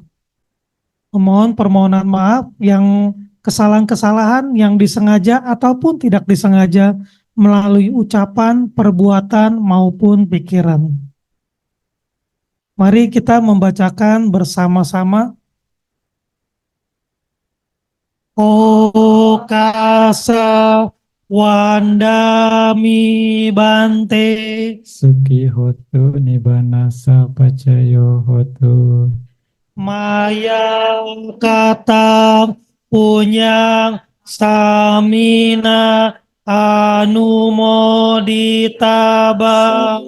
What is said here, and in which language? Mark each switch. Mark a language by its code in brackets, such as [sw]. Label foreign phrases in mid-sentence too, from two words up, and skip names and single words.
[id] Memohon permohonan maaf yang kesalahan-kesalahan yang disengaja ataupun tidak disengaja melalui ucapan, perbuatan, maupun pikiran. Mari kita membacakan bersama-sama. [pi] Okasa Wandami Bante. Suki hotu nibanasa pacayo hotu. Maya katang punyang samina anumoditabang.